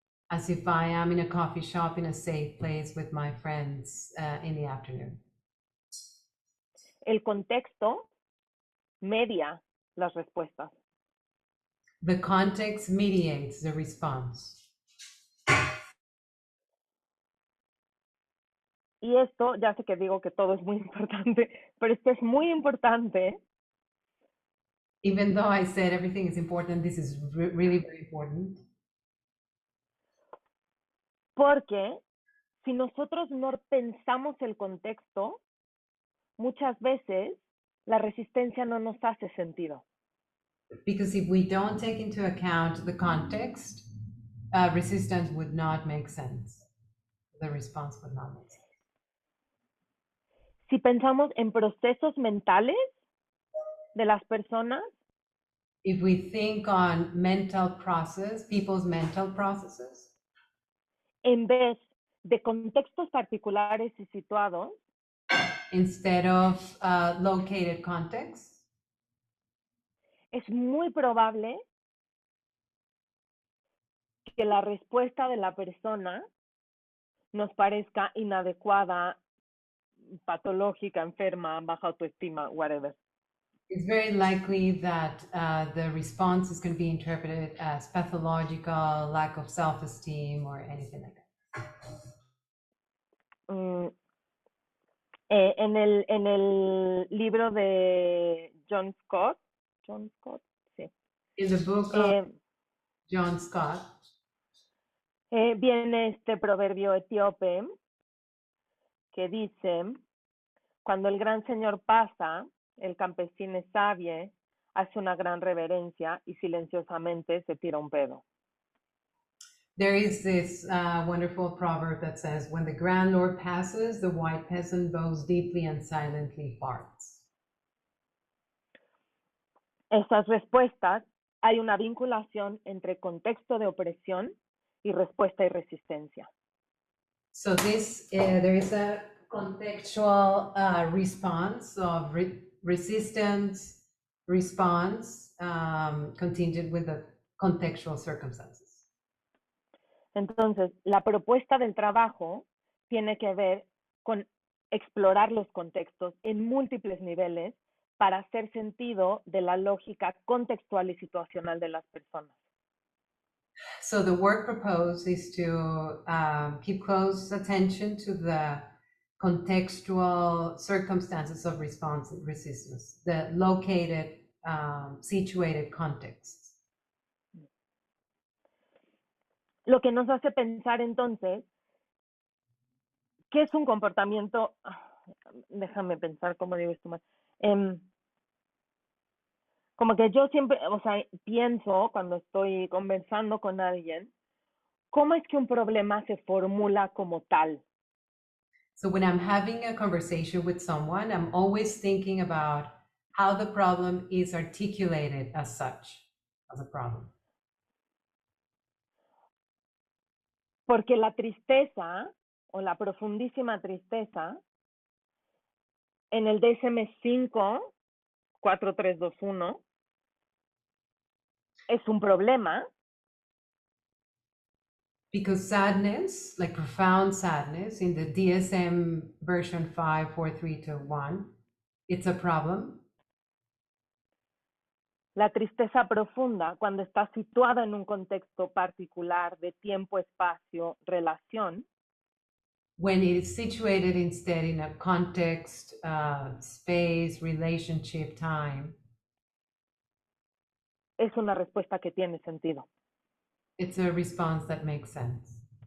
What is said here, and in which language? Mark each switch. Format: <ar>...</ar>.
<en>as if I am in a coffee shop in a safe place with my friends in the afternoon.</en> <es>El contexto media las respuestas.</es> <en>The context mediates the response.</en> <es>Y esto, ya sé que digo que todo es muy importante, pero esto es muy importante</es> <en>Even though I said everything is important, this is really very important.</en> <es>porque si nosotros no pensamos el contexto, muchas veces la resistencia no nos hace sentido.</es> <en>Because if we don't take into account the context, resistance would not make sense. The response would not make sense.</en> <es>Si pensamos en procesos mentales de las personas,</es> <en>If we think on mental process, people's mental processes,</en> <es>en vez de contextos particulares y situados,</es> <en>instead of located context,</en> <es>es muy probable que la respuesta de la persona nos parezca inadecuada, patológica, enferma, baja autoestima,</es> <en>whatever. it's very likely that the response is going to be interpreted as pathological, lack of self-esteem, or anything like that.</en> <es>En el libro de John Scott, sí.</es> <en>In the book of John Scott,</en> <es>viene este proverbio etíope que dice, cuando el gran señor pasa, el campesino sabio hace una gran reverencia y silenciosamente se tira un pedo.</es> <en>there is this wonderful proverb that says, when the grand lord passes, the white peasant bows deeply and silently farts.</en> <es>Estas respuestas, hay una vinculación entre contexto de opresión y respuesta y resistencia.</es> <en>So this, there is a contextual response of resistance response contingent with the contextual circumstances.</en> <es>Entonces, la propuesta del trabajo tiene que ver con explorar los contextos en múltiples niveles para hacer sentido de la lógica contextual y situacional de las personas.</es> <en>So the work proposed is to keep close attention to the contextual circumstances of response and resistance, the located, situated contexts.</en> <es>Lo que nos hace pensar entonces, ¿qué es un comportamiento? Déjame pensar cómo digo esto más. Como que yo siempre, o sea, pienso cuando estoy conversando con alguien, ¿cómo es que un problema se formula como tal?</es> <en>So when I'm having a conversation with someone, I'm always thinking about how the problem is articulated as such, as a problem.</en> <es>Porque la tristeza o la profundísima tristeza en el DSM-5, 4321, es un problema.</es> <en>Because sadness, like profound sadness in the DSM version 54321, it's a problem.</en> <es>La tristeza profunda, cuando está situada en un contexto particular de tiempo, espacio, relación,</es> <en>When it is situated instead in a context, space, relationship, time,</en> <es>es una respuesta que tiene sentido.</es> <en>it's a response that makes sense.</en>